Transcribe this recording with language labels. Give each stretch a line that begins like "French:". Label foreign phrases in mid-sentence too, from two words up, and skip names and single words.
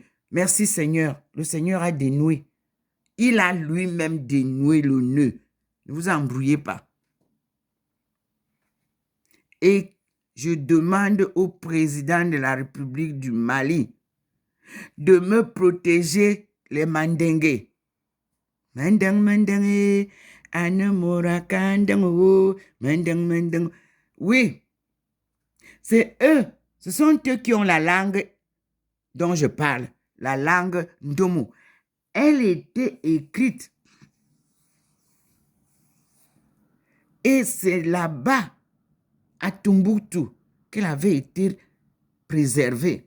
French: Merci Seigneur. Le Seigneur a dénoué. Il a lui-même dénoué le nœud. Ne vous embrouillez pas. Et je demande au président de la République du Mali de me protéger les Mandingues. Mandang, mandang, anemora, kandang, mandang, mandang. Oui, c'est eux. Ce sont eux qui ont la langue dont je parle, la langue Ndomo. Elle était écrite. Et c'est là-bas, à Tombouctou, qu'elle avait été préservée.